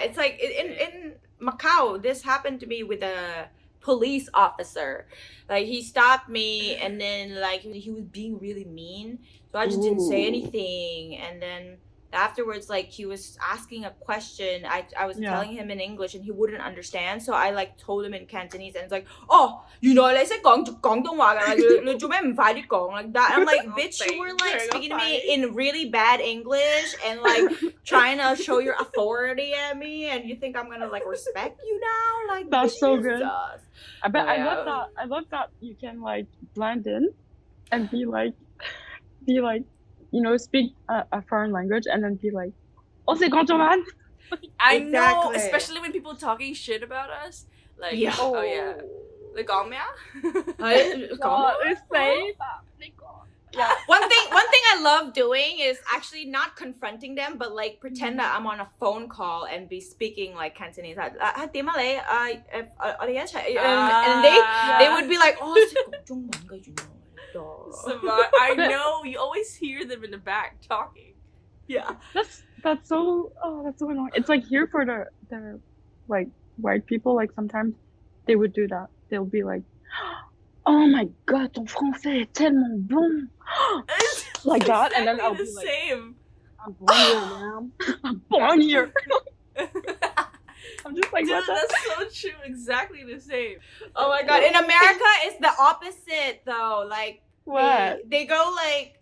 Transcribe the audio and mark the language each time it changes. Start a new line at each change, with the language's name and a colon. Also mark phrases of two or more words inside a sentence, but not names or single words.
English: It's like in Macau, this happened to me with a police officer. Like he stopped me, and then like he was being really mean, so I just didn't say ooh. anything. And then afterwards, like he was asking a question, I was Yeah. telling him in English, and he wouldn't understand, so I like told him in Cantonese, and it's like,
Cantonese: oh, 原來你識講廣東話㗎，你做咩唔快啲講
English: like that? And I'm like, bitch, you were like speaking to me in really bad English and like trying to show your authority at me, and you think I'm gonna like respect you now? Like, That's so good. Jesus. But Oh, I yeah. love that. I love that you can like blend in and be like, speak a foreign language and then be like,
French: oh, c'est quand on man.
English: I know, Exactly. especially when people talking shit about us. Like, Yeah. oh yeah. Like, oh, yeah. Yeah. One thing I love doing is actually not confronting them, but like pretend that I'm on a phone call and be speaking like Cantonese. And they would be like,
Cantonese: oh, 識講中文嘅原來。
English: Smart. I know, you always hear them in the back talking. Yeah. That's so annoying. It's like here for the like white people, like sometimes they would do that. They'll be like, oh my god,
French: ton français est tellement bon.
English: Like that, and then I'll be like, same. I'm born here, ma'am. I'm born here. I'm just like, Dude, what the? that's so true. Exactly the same. Oh my god. In America, it's the opposite though. Like What? they go like